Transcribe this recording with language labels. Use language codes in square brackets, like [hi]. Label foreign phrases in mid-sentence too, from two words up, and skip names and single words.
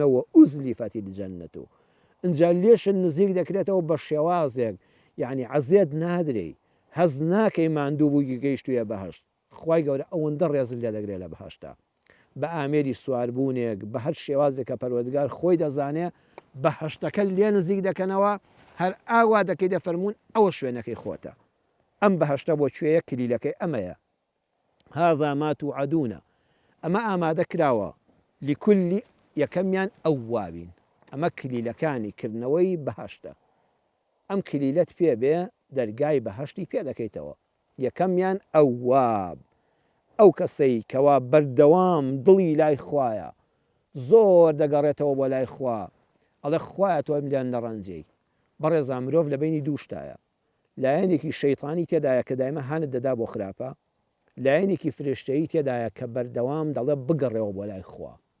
[ar] وأزلفت الجنة [ckb] ئینجا لێشت نزیک دەکرێتەوە بە شێوازێک یعنی عەزێت نادرێ هەز ناکەی ماندوو بووی گەیشتوویە بەهەشت خوای گەورە ئەوەندە ڕێزت لێ دەگرێت لە بەهەشتا بە ئامێری سواربوونێک بە هەر شێوازێک کە پەروەردگار خۆی دەزانێ بەهەشتەکە لێ نزیک دەکەنەوە هەر ئاوا دەکەی دەفەرمونون ئەوە شوێنەکەی خۆتە ئەم بەهەشتە بۆ کوێیە کلیلەکەی ئەمەیە [ar] هذا ما توعدون [ckb] ئەمە ئامادە کراوە لكل یەکەمیان ئەوابین ئەمە کلیلەکانی کردنەوەی بەهەشتە ئەم کلیلەت پێ بێ دەرگای بەهەشتی پێ دەکەیتەوە یەکەمیان ئەواب ئەو کەسەی کەوا بەردەوام دڵی لای خوایە زۆر دەگەڕێتەوە بۆ لای خوا ئەڵێ خوایە تۆ ئەمیان نەڕەنجەی بەڕێزا مرۆڤ لە بینی دوو شتایە لایەنێکی شەیطانی تێدایە کە دایمە هانت دەدا بۆ خراپە لایەنێکی فرشتەیی تێدایە کە بەردەوام دەڵێ بگەڕێەوە بۆ لای خوا